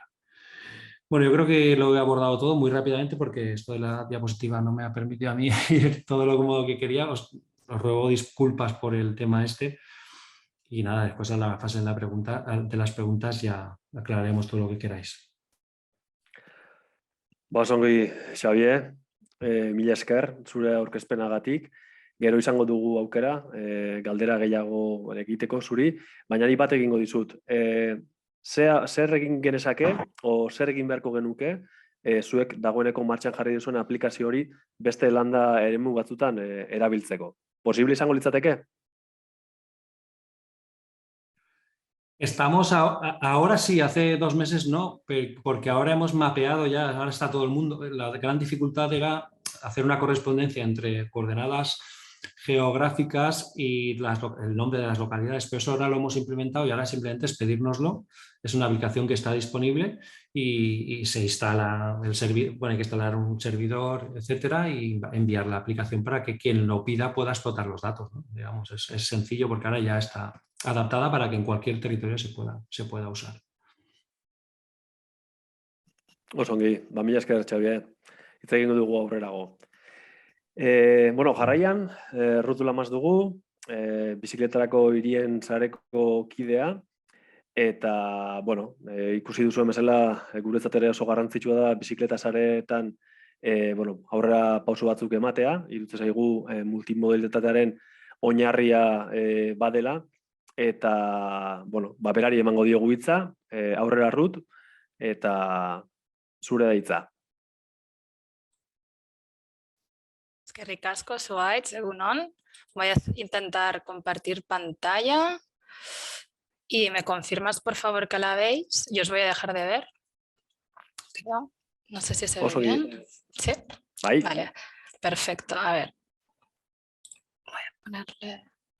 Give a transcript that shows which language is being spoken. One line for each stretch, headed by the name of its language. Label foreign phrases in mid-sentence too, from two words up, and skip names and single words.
Spanish: Bueno, yo creo que lo he abordado todo muy rápidamente porque esto de la diapositiva no me ha permitido a mí ir todo lo cómodo que quería. Os ruego disculpas por el tema este. Y nada, después a la fase de las preguntas ya aclararemos todo lo que queráis.
Basque: Ongi, Xavier, mila esker, zure aurkezpenagatik. Gero izango dugu aukera, galdera gehiago egiteko zuri, baina ni bat egingo dizut. Zer egin genezake, o zer egin beharko genuke, zuek dagoeneko martxan jarri duzuen aplikazio hori beste landa eremu batzutan erabiltzeko. Posible izango litzateke?
Spanish: Estamos ahora sí, hace 2 meses no, porque ahora hemos mapeado ya, ahora está todo el mundo. La gran dificultad era hacer una correspondencia entre coordenadas geográficas y el nombre de las localidades, pero eso ahora lo hemos implementado y ahora simplemente es pedírnoslo. Es una aplicación que está disponible y se instala el servidor, bueno, hay que instalar un servidor, etcétera, y enviar la aplicación para que quien lo pida pueda explotar los datos, ¿no? Digamos, es sencillo porque ahora ya está adaptada para que en cualquier territorio se pueda usar.
Basque: Osongi, mila esker, Xavier. Hitz egingo dugu aurrerago. Bueno, jarraian, Ruth Lamas dugu, bizikletarako hirien sareko kidea, eta, bueno, ikusi duzuen bezala, guretzat ere oso garrantzitsua da bizikleta sareetan bueno, aurrera pauso batzuk ematea, iruditzen zaigu multimodalitatearen oinarria badela, eta, bueno, berari emango diogu hitza, aurrera Ruth, eta zure da hitza. Eskerrik asko, Zuhaitz, egunon.
Spanish: Voy a intentar compartir pantalla y me confirmas, por favor, que la veis. Yo os voy a dejar de ver. Creo. No sé si se ve bien. ¿Sí? Ahí. Vale, perfecto. A ver. Voy a ponerle...